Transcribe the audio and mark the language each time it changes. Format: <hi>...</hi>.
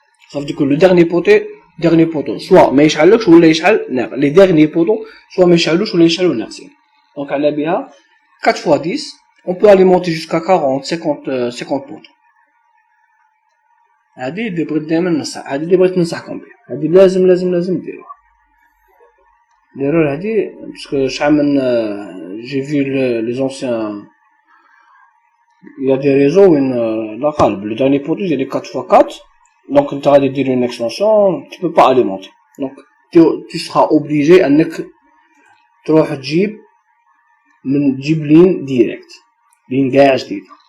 <fr>Ça veut dire que le dernier poteau soit</fr> <ar>ما يشعلكش ولا يشعل ناقص.</ar> <fr>les derniers poteaux soit</fr> <ar>ما يشعلوش ولا يشعلوا ناقصين.</ar> <fr>donc</fr> <ar>على بها</ar> <fr>4x10 on peut alimenter jusqu'à 40 50 poteaux.</fr> <ar>هذه اللي بغيت دائما ننصح هذه اللي بغيت ننصحكم بها هذه لازم ديروها.</ar> <fr>l'erreur</fr> <ar>هذه باسكو شحال من</ar> <fr>j'ai vu les anciens il y a des réseaux où la قالب le dernier poteau il est 4x4 donc</fr> <ar>انت غادي دير</ar> <fr>une extension tu peux pas alimenter donc tu seras obligé</fr> <ar>انك تروح تجيب لين</ar> <fr>direct</fr> <ar>لين كاع جديد.</ar>